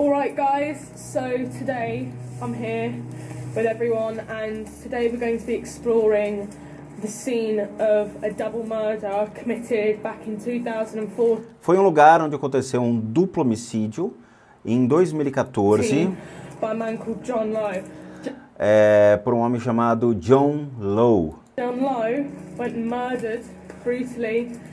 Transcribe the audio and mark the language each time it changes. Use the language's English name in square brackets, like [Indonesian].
[English] Alright guys, so today I'm here with everyone and today we're going to be exploring the scene of a double murder committed back in 2004. [Portuguese] Foi um lugar onde aconteceu um duplo homicídio em 2014 [English] by a man called John Lowe. [Portuguese] Por um homem chamado John Lowe. [English] John Lowe went and murdered brutally.